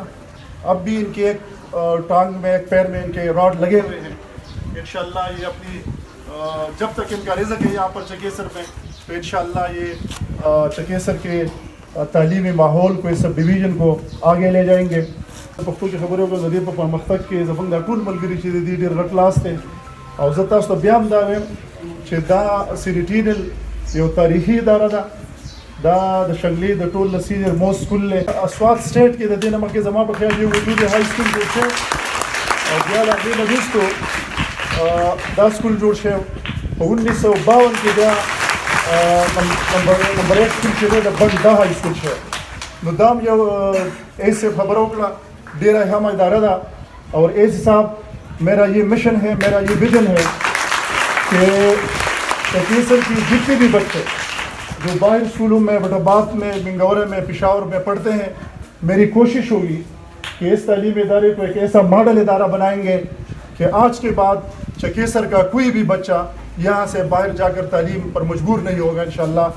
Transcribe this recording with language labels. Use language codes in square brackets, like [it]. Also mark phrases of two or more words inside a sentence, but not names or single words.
[ur] اب بھی ان کے ایک ٹانگ میں ایک پیر میں ان کے راڈ لگے ہوئے ہیں. انشاءاللہ یہ اپنی جب تک ان کا رزق ہے یہاں پر چکیسر میں تو انشاءاللہ یہ چکیسر کے تعلیمی ماحول کو، اس سب ڈویژن کو آگے لے جائیں گے. [ps] پښتو کې خبرې وکړم د دې په پرمختګ کې زموږ دا ټول ملګري چې دي ډېر غټ لاس دی. او زه تاسو ته بیا هم دا وایم چې دا سیریټینل یو تاریخي اداره ده. دا د شنګلې د ټول نه [en] senior most school [ps] دی. اسوات سټیټ کې د دې نه مخکې زما په خیال یو وجود [en] high school [ps] جوړ شوی او بیا له هغې نه وروستو دا سکول جوړ شوی. په 1952 کې بیا نمبر 1 سکول چې دی د بند دا [en] high school [ps] شوی. [ur] ندام یو ایسے خبروں کا ڈیرا ہم ادارہ دا اور ایسے صاحب میرا یہ مشن ہے, میرا یہ ویژن ہے کہ چکیسر کی جتنے بھی بچے جو باہر اسکولوں میں وٹاباد میں منگورے میں پشاور میں پڑھتے ہیں, میری کوشش ہوگی کہ اس تعلیمی ادارے کو ایک ایسا ماڈل ادارہ بنائیں گے کہ آج کے بعد چکیسر کا کوئی بھی بچہ یہاں سے باہر جا کر تعلیم پر مجبور نہیں ہوگا انشاءاللہ.